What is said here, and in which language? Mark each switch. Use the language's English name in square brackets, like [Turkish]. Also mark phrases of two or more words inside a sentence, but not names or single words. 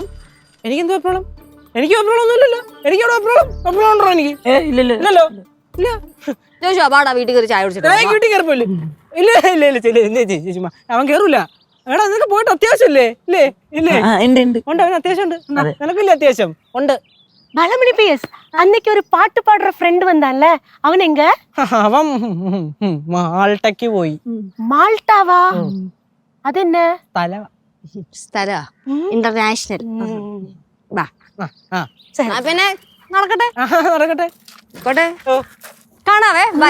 [Malayalam] എനിക്കെന്ത് വെപ്രാളം? എനിക്ക് വെപ്രാളം ഒന്നുമില്ലല്ലോ. എനിക്ക് അവിടെ വെപ്രാളം ഉണ്ടോ? എനിക്ക് ഇല്ലല്ലോ. ഇല്ല ചോദിച്ചോ പാടാ വീട്ടിൽ കയറി ചായ കുടിച്ചിട്ട്. വീട്ടിൽ കയറിപ്പോയില്ലേ? ഇല്ല അവൻ കേറൂല. എടാ നിനക്ക് പോയിട്ട് അത്യാവശ്യം ഇല്ലേ? ഉണ്ട് അവന് അത്യാവശ്യം ഉണ്ട്. നിനക്കില്ല അത്യാവശ്യം ഉണ്ട്. [Tamil] பலமணி PS அன்னைக்கு ஒரு பாட்டு பாடுற ஃப்ரெண்ட் வந்தான்ல அவன் எங்க? [Malayalam] അവൻ മാൾട്ടയ്ക്ക് പോയി. മാൾട്ടാവാ? അതെന്നെ സ്ഥല ഇന്റർനാഷണൽ. പിന്നെ നടക്കട്ടെ. കാണാവേ. ബൈ.